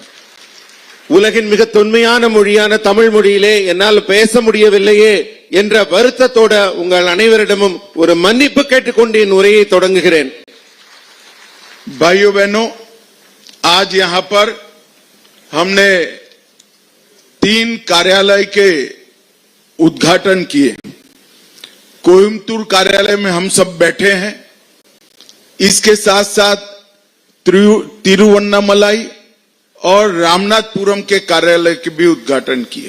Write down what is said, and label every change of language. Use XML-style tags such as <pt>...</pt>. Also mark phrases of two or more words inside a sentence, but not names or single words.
<ta>உலகின் மிக தொன்மையான மொழியான தமிழ் மொழியிலே என்னால் பேச முடியவில்லையே என்ற வருத்தத்தோட உங்கள் அனைவரிடமும் ஒரு மன்னிப்பு கேட்டுக்கொண்டு என் உரையை தொடங்குகிறேன்.</ta> <hi>भाइयों बहनों, आज यहां पर हमने 3 कार्यालय के उद्घाटन किए. कोयम्बतूर कार्यालय में हम सब बैठे हैं, इसके साथ साथ तिरुवन्नामलाई और रामनाथपुरम के कार्यालय के भी उद्घाटन किए.</hi>